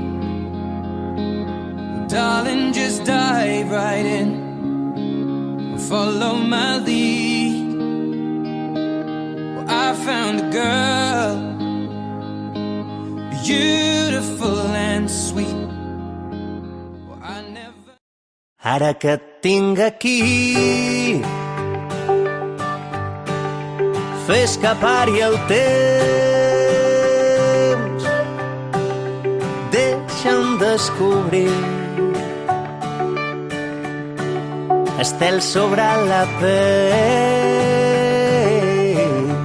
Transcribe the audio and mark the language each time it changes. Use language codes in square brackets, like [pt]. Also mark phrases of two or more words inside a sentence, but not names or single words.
[en] Darling, just dive right in, follow my lead. Well, I found a girl, beautiful and sweet. Well, I never... [ca] Ara que et tinc aquí, fer escapar-hi el temps, deixa'm descobrir estel sobre la pell.